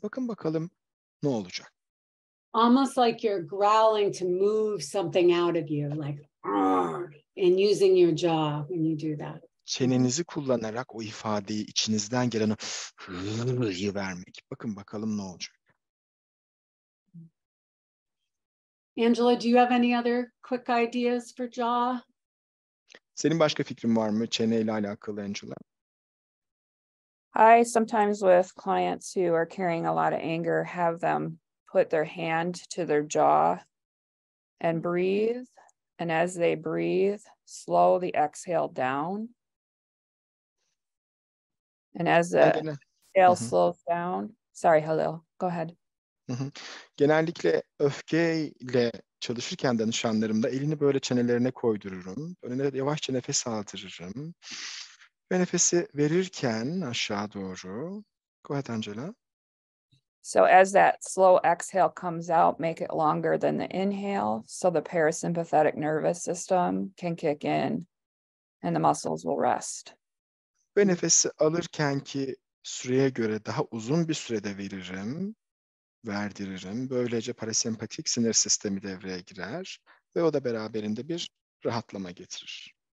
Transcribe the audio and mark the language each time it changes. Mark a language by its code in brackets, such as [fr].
[tr] Bakın bakalım ne olacak. [en] Almost like you're growling to move something out of you, like and using your jaw when you do that. [tr] çenenizi kullanarak o ifadeyi, içinizden gelen o hı'yı vermek. Bakın bakalım ne olacak. [en] Angela, do you have any other quick ideas for jaw? [tr] Senin başka fikrin var mı çeneyle alakalı Angela? [en] I sometimes with clients who are carrying a lot of anger have them put their hand to their jaw and breathe. And as they breathe, slowly exhale down. And as the exhale slows down, sorry, Halil, go ahead. [tr] Genellikle öfkeyle çalışırken danışanlarımda elini böyle çenelerine koydururum. Böyle yavaşça nefes aldırırım. Ve nefesi verirken aşağı doğru. [en] Go ahead, Angela. So as that slow exhale comes out, make it longer than the inhale, so the parasympathetic nervous system can kick in and the muscles will rest. [tr] Ve nefesi alırken ki süreye göre daha uzun bir sürede verdiririm. Böylece parasempatik sinir sistemi devreye girer ve o da beraberinde bir rahatlama getirir.